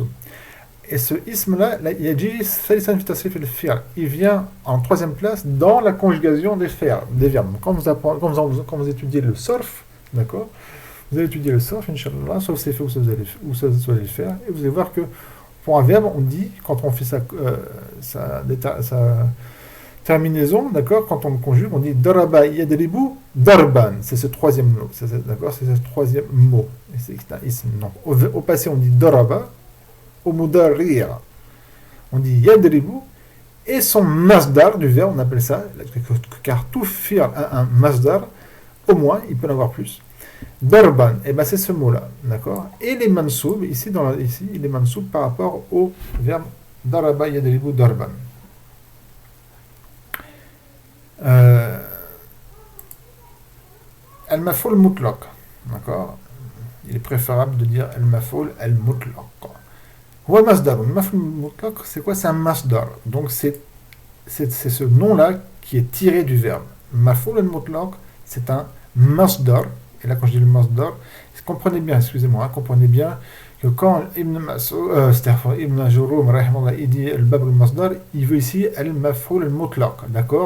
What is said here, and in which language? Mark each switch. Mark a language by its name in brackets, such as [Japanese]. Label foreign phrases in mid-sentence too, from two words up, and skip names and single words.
[French] Et ce ism-là, il vient en troisième place dans la conjugation des verbes. Quand vous étudiez le surf, d'accord, vous allez étudier le surf, Inch'Allah, sauf c'est fait où ça vous allez le faire, et vous allez voir que pour un verbe, on dit, quand on fait sa terminaison, d'accord, quand on le conjugue, on dit [Arabic] ضرب يضرب ضربا, [French] c'est ce troisième mot, d'accord, c'est ce troisième mot, et c'est un ism. Donc, au passé, on dit daraba, au mudarri'a, on dit yadribu, et son masdar du verbe, on appelle ça, car tout fi'l a un masdar, au moins, il peut en avoir plus. Darban, et ben c'est ce mot-là, d'accord. Et les mansoub, ici, il est mansoub par rapport au verbe [Arabic] ضرب يضرب ضربا. المفعول مطلق, [French] d'accord. Il est préférable de dire [Arabic] المفعول المطلق. هو مصدر. المفعول مطلق, [French] c'est quoi? C'est un masdar. Donc c'est ce nom-là qui est tiré du verbe. [Arabic] مفعول المطلق, [French] c'est un masdar. Et là, quand je dis le masdar, comprenez bien que quand Ibn Ajrum, il dit [Arabic] الباب المصدر, [French] il veut ici [Arabic] المفعول المطلق, [French] d'accord.